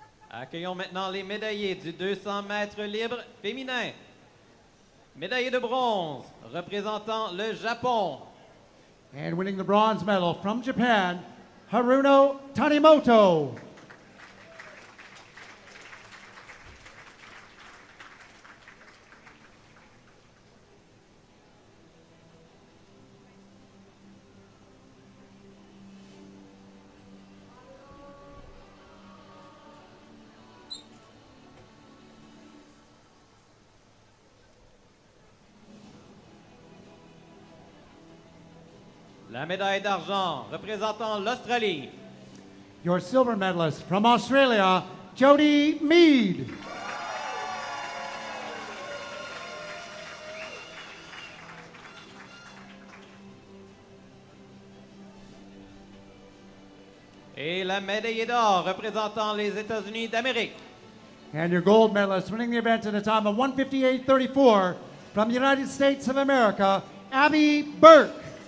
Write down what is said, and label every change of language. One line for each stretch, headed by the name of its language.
French: Accueillons maintenant les médaillés du 200 mètres libre féminin. Médaillé de bronze, représentant le Japon.
English: And winning the bronze medal from Japan, Haruno Tanimoto.
French: La médaille d'argent représentant l'Australie.
English: Your silver medalist from Australia, Jody Mead.
French: Et la médaille d'or représentant les États-Unis d'Amérique.
English: And your gold medalist winning the event in a time of 1:58.34 from the United States of America, Abby Burke.